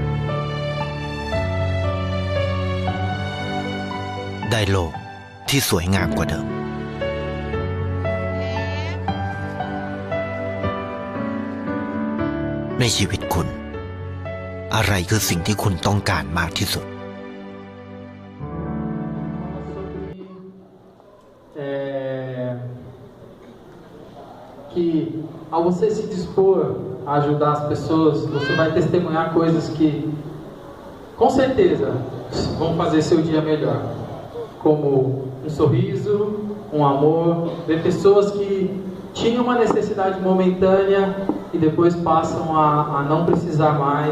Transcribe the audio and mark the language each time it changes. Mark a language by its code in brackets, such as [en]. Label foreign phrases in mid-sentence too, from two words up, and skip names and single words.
[th] ได้โลกที่สวยงามกว่าเดิมในชีวิตคุณอะไรคือสิ่งที่คุณต้องการมากที่สุด [pt] que ao você se dispor a ajudar as pessoas, você vai testemunhar coisas que com certeza vão fazer seu dia melhor, como um sorriso, um amor, ver pessoas que tinham uma necessidade momentânea e depois passam a não precisar mais.